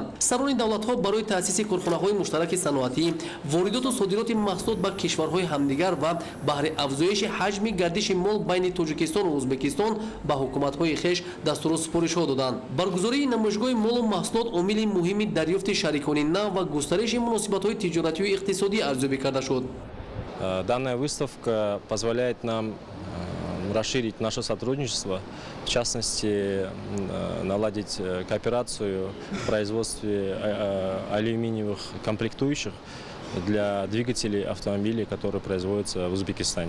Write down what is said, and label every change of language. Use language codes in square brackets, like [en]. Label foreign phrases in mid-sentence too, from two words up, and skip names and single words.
[tg] Сарони давлатҳо барои таъсиси корхонаҳои муштараки саноатӣ, воридоту содироти маҳсулот ба кишварҳои ҳамдигар ва баҳри афзоиши ҳаҷми гардиши мол байни Тоҷикистону Ӯзбекистон ба ҳукуматҳои хеш дастуру супоришҳо доданд. баргузории намоишгоҳи молу маҳсулот омили муҳими дарёфти шарикони нав ва густариши муносибатҳои тиҷоратию иқтисодӣ арзёбӣ карда шуд. [ru] Данная выставка позволяет нам расширить наше сотрудничество, в частности, наладить кооперацию в производстве алюминиевых комплектующих для двигателей автомобилей, которые производятся в Узбекистане.